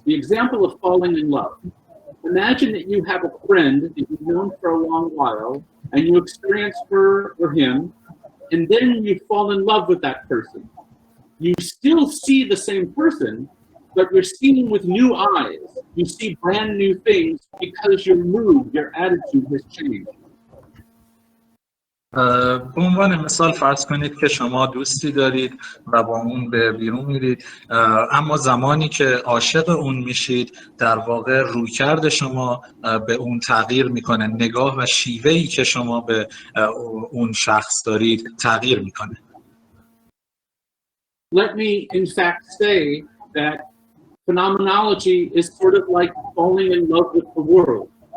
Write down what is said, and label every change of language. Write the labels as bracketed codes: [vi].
[en] The example of falling in love. Imagine that you have a friend that you've known for a long while, and you experience her or him, and then you fall in love with that person. You still see the same person, but you're seeing with new eyes. You see brand new things because your mood, your attitude has changed. [fa] به عنوان مثال فرض کنید که شما دوستی دارید و با اون به بیرون میرید، اما زمانی که عاشق اون میشید در واقع رویکرد شما به اون تغییر میکنه، نگاه و شیوهی که شما به اون شخص دارید تغییر میکنه. [en] Let me in fact say that phenomenology is sort of like falling in love with the world.